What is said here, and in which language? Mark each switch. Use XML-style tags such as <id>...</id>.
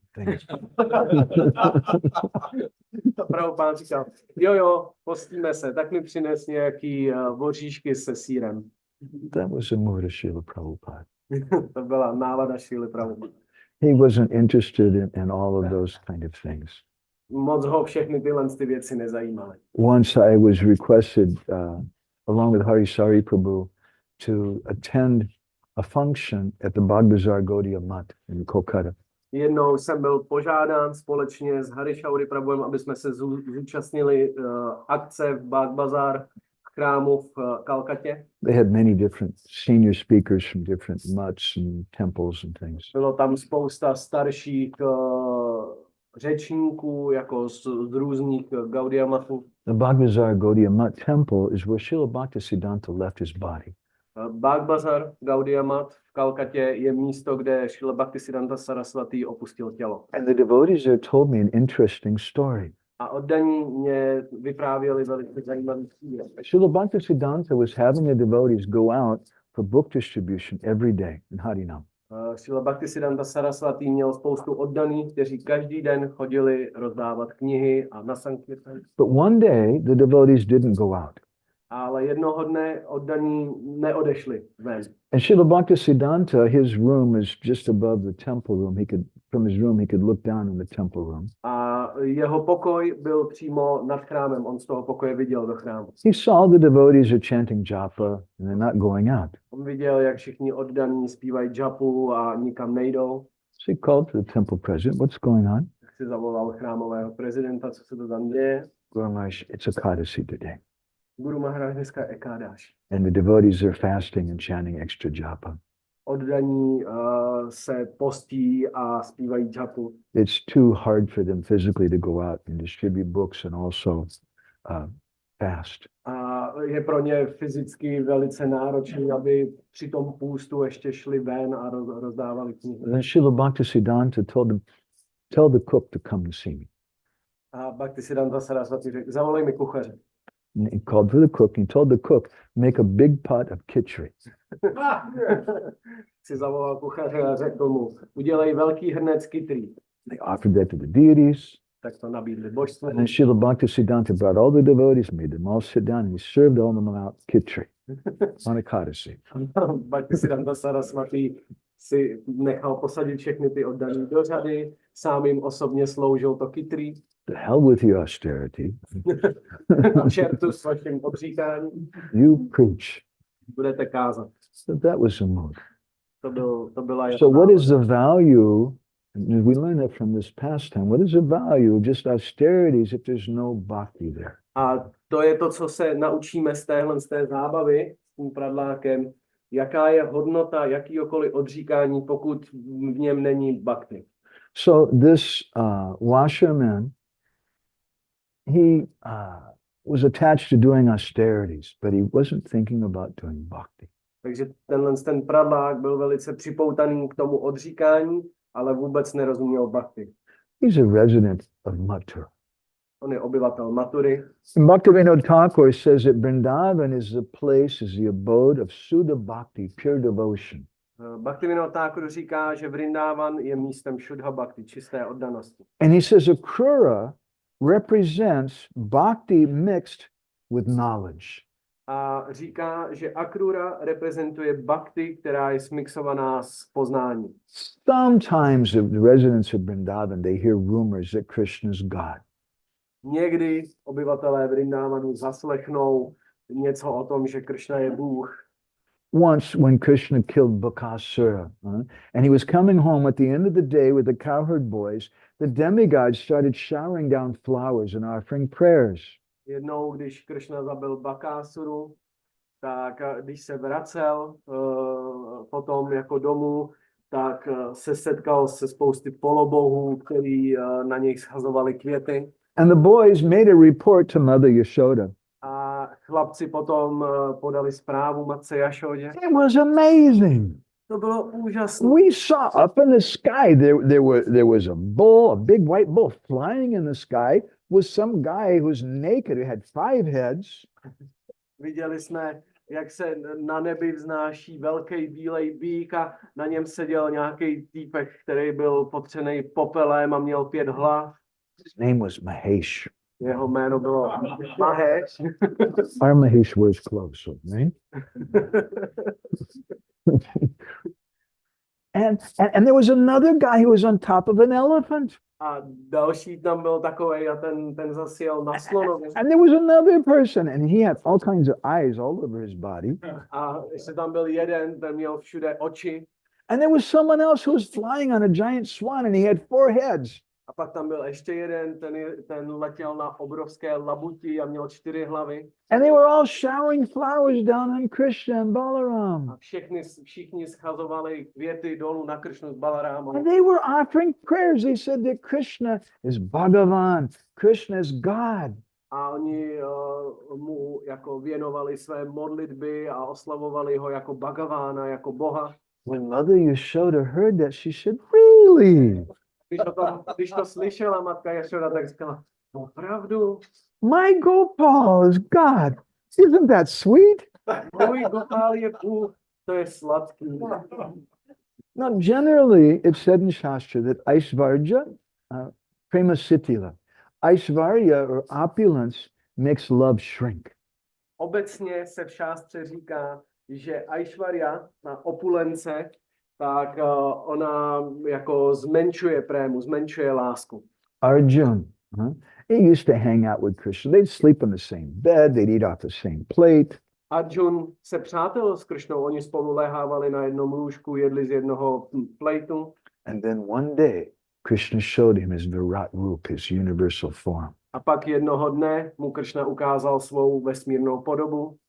<en>Things.</en> <cs>Prabhupád říkal, jo, postíme se, tak mi přines nějaký voříšky se sýrem.</cs> <en>That was the mood of Srila Prabhupada.</en> <cs>To byla nálada Šrily Prabhupády.</cs> <en>He wasn't interested in all of those kind of things.</en> <cs>Moc ho všechny tyhle ty věci nezajímaly.</cs> <en>Once I was requested, along with 𝗏𝗏𝗏 Prabhu, to attend a function at the 𝗏𝗏𝗏𝗀 Gaudiya Math in Kolkata.</en> <cs>Jednou jsem byl požádán společně s Harishauri Prabhuem, aby jsme se zúčastnili akce v Bhag Bazar v chrámu v Kalkatě.</cs> <en>They had many different senior speakers from different mutts and temples and things.</en> <cs>Bylo tam spousta starších řečníků jako z různých Gaudiya Mathů.</cs> <en>The 𝗏𝗏𝗏𝗀 Gaudiya Math temple is where Srila Bhaktisiddhanta left his body.</en> <cs>Bhag Bazar Gaudiya Math v Kalkatě je místo, kde Srila Bhaktisiddhanta Saraswati opustil tělo.</cs> <en>And the devotees there told me an interesting story.</en> <cs>A oddaní mě vyprávěli velice zajímavý příběh.</cs> <en>Srila Bhaktisiddhanta was having the devotees go out for book distribution every day in Harinam.</en> <cs>Srila Bhaktisiddhanta Saraswati měl spoustu oddaných, kteří každý den chodili rozdávat knihy a na sankirtan.</cs> <en>But one day the devotees didn't go out.</en> <cs>Ale jednoho dne oddaní neodešli ven.</cs> <en>And Srila Bhaktisiddhanta, his room is just above the temple room. From his room, he could look down in the temple room.</en> <cs>A jeho pokoj byl přímo nad chrámem. On z toho pokoje viděl do chrámu.</cs> <en>He saw the devotees are chanting japa and they're not going out.</en> <cs>On viděl, jak všichni oddaní zpívají japu a nikam nejdou.</cs> <en>So he called to the temple president, what's going on?</en> <cs>Tak si zavolal chrámového prezidenta, co se to tam děje.</cs> <en>Guru Maharaj, it's 𝗏𝗏𝗏𝗃 today.</en> <cs>Guru Maharaj dneska je Ekádáš.</cs> <en>And the devotees are fasting and chanting extra japa.</en> <cs>Oddaní se postí a zpívají japu.</cs> <en>It's too hard for them physically to go out and distribute books and also fast.</en> <cs>A a je pro ně fyzicky velice náročné, aby při tom půstu ještě šli ven a rozdávali knihy.</cs> <en>Then Srila Bhaktisiddhanta told them, tell the cook to come and see me.</en> <cs>A Bhaktisiddhanta Saraswati řekl, zavolej mi kuchaře.</cs> <en>And he called for the cook and told the cook, make a big pot of khichdi.</en> <cs>Si zavolal kuchaře a řekl mu, udělej velký hrnec kytrý.</cs> <en>They offered that to the deities.</en> <cs>Tak to nabídli božstvu.</cs> <en>And then Srila Bhaktisiddhanta brought all the devotees, made them all sit down, and he served all of them out khichdi on 𝗏𝗁.</en> <cs>Bhaktisiddhanta Saraswati si nechal posadit všechny ty oddaný do řady, sám jim osobně sloužil to kytrý.</cs> <en>The hell with your austerity.</en> <cs>Čertu s vaším odříkáním.</cs> <en>You preach.</en> <cs>Budete kázat.</cs> <en>So that was a mood.</en> <cs>To byla</cs> <en>So what is the value, and we learn that from this pastime, what is the value of just austerities if there's no bhakti there?</en> <cs>A to je to, co se naučíme z té zábavy s tím pradlákem. Jaká je hodnota jakýkoliv odříkání, pokud v něm není bhakti.</cs> <en>So this washerman, he was attached to doing austerities, but he wasn't thinking about doing bhakti.</en> <cs>Takže ten pradlák byl velice připoutaný k tomu odříkání, ale vůbec nerozuměl bhakti.</cs> <en>He's a resident of Mathura.</en> <cs>On je obyvatel Mathury.</cs> <en>And Bhaktivinoda Thakur says that Vrindavan is the place, is the abode of Shuddha Bhakti, pure devotion.</en> <cs>Bhaktivinoda Thakur říká, že Vrindavan je místem Shuddha Bhakti, čisté oddanosti.</cs> <en>And he says Akrura represents bhakti mixed with knowledge.</en> <cs>A říká, že Akrura reprezentuje bhakti, která je smixovaná s poznáním.</cs> <en>Sometimes the residents of Vrindavan, they hear rumors that Krishna is God.</en> <cs>Někdy obyvatelé Vrindavanu zaslechnou něco o tom, že Krishna je Bůh.</cs> <en>Once when Krishna killed 𝗏𝗶𝘀𝗵𝘀, and he was coming home at the end of the day with the cowherd boys, the demigods started showering down flowers and offering prayers.</en> <cs>Jednou, když Krishna zabil Bakásuru, tak když se vracel potom jako domů, tak se setkal se spousty polobohů, který na něj schazovali květy.</cs> <en>And the boys made a report to Mother Yashoda.</en> <cs>A chlapci potom podali zprávu matce Jašodě.</cs> <en>It was amazing.</en> <cs>To bylo úžasné.</cs> <en>We saw up in the sky, there was a bull, a big white bull flying in the sky with some guy who's naked, who had 5 heads.</en> <cs>Viděli jsme, jak se na nebi vznáší velký bílej býk a na něm seděl nějaký týpek, který byl potřenej popelem a měl 5 hlav.</cs> <en>His name was Mahesh.</en> <cs>Jeho jméno bylo Mahesh.</cs> <en>Our Mahesh wears clothes, right? and there was another guy who was on top of an elephant.</en> <cs>A další tam byl takovej a ten zase jel na slonovi.</cs> <en>And there was another person, and he had all kinds of eyes all over his body.</en> <cs>A ještě tam byl jeden, ten měl všude oči.</cs> <en>And there was someone else who was flying on a giant swan, and he had 4 heads.</en> <cs>A pak tam byl ještě jeden, ten letěl na obrovské labuti a měl 4 hlavy.</cs> <en>And they were all showering flowers down on Krishna and Balaram.</en> <cs>A všichni schazovali květy dolů na Krishnu s Balarámem.</cs> <en>And they were offering prayers. They said that Krishna is Bhagavan, Krishna is God.</en> <cs>A oni mu jako věnovali své modlitby a oslavovali ho jako Bhagavána, jako Boha.</cs> <en>When Mother Yashoda heard that, she said, really?</en> <cs>Když to slyšela matka Jašoda, tak říkala, opravdu?</cs> <en>My Gopal is God. Isn't that sweet?</en> <cs>Můj Gopal je Bůh, to je sladký.</cs> <en>Now, generally, it's said in Shastra that Aishvarya, prema sitila, Aishvarya or opulence makes love shrink.</en> <cs>Obecně se v šástře říká, že Aishvarya, na opulence, tak ona jako zmenšuje prému, zmenšuje lásku.</cs> <en>Arjuna, he used to hang out with Krishna. They'd sleep on the same bed, they'd eat off the same plate.</en> <cs>Arjuna se přátelil s Krishnou, oni spolu lehávali na jednom lůžku, jedli z jednoho plejtu.</cs> <en>And then one day, Krishna showed him his Virat Roop, his universal form.</en> <cs>A pak jednoho dne mu Krishna ukázal svou vesmírnou podobu.</cs>